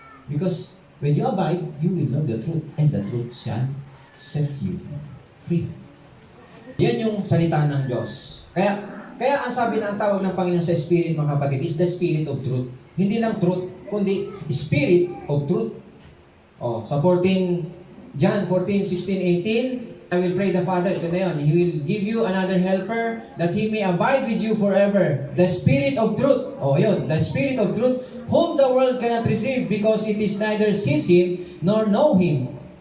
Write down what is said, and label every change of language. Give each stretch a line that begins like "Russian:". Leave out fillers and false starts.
English: Because when you abide, you will know the truth, and the truth shall set you free.
Filipino: Yan yung salita ng Diyos. Kaya ang sabi ng tawag ng Panginoon sa Spirit, mga kapatid,
English: is the Spirit of truth.
Filipino: Hindi lang
English: truth,
Filipino: kundi
English: Spirit of truth. Oh, sa John 14:16-18, I will pray the Father,
Filipino: ito na yun,
English: He will give you another helper that He may abide with you forever. The Spirit of truth.
Filipino: Oh, yun,
English: the Spirit of truth, whom the world cannot receive because it is neither sees Him nor know Him.